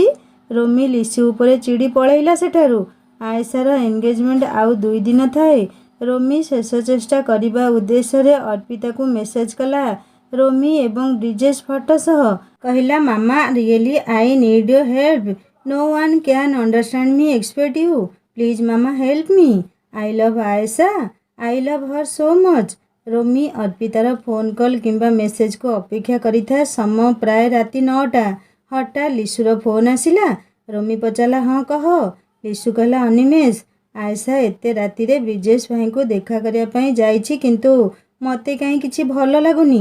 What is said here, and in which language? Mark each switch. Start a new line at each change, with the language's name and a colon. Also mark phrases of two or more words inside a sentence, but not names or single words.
Odia: ରୋମି ଲିସୁ ଉପରେ ଚିଡ଼ି ପଳେଇଲା ସେଠାରୁ। ଆଏଶାର ଏନ୍ଗେଜମେଣ୍ଟ ଆଉ 2 ଦିନ ଥାଏ। ରୋମି ଶେଷ ଚେଷ୍ଟା କରିବା ଉଦ୍ଦେଶ୍ୟରେ ଅର୍ପିତାକୁ ମେସେଜ କଲା। ରୋମି ଏବଂ ବ୍ରିଜେଶ ଫଟୋ ସହ କହିଲା
English: mama really I need your help. No one can understand me except you. Please mama help me. I love ଆଏଶା. I love her so much.
Odia: ରୋମି ଅର୍ପିତାର
English: phone call
Odia: କିମ୍ବା ମେସେଜକୁ ଅପେକ୍ଷା କରିଥାଏ। ସମୟ ପ୍ରାୟ ରାତି 9ଟା। ହଠାତ୍ ଲିସୁର ଫୋନ୍ ଆସିଲା। ରୋମି ପଚାରିଲା ହଁ କହ। ଲିସୁ କହିଲା ଅନିମେଷ, ଆଏଶା ଏତେ ରାତିରେ ବ୍ରିଜେଶ ଭାଇଙ୍କୁ ଦେଖା କରିବା ପାଇଁ ଯାଇଛି କିନ୍ତୁ ମୋତେ କାହିଁ କିଛି ଭଲ ଲାଗୁନି।